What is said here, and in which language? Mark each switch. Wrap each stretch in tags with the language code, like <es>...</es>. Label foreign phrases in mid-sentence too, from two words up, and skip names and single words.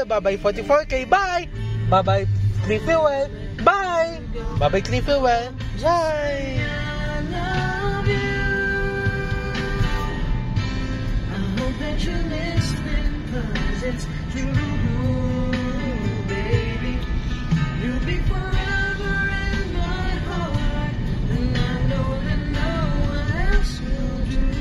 <en>Bye-bye 44K. Bye! Bye-bye Clean Fuel. Bye! Bye-bye Clean Fuel. Bye! I love you. I hope that you're listening, 'cause it's true, baby. You'll be forever in my heart, and I know that no one else will do.</en>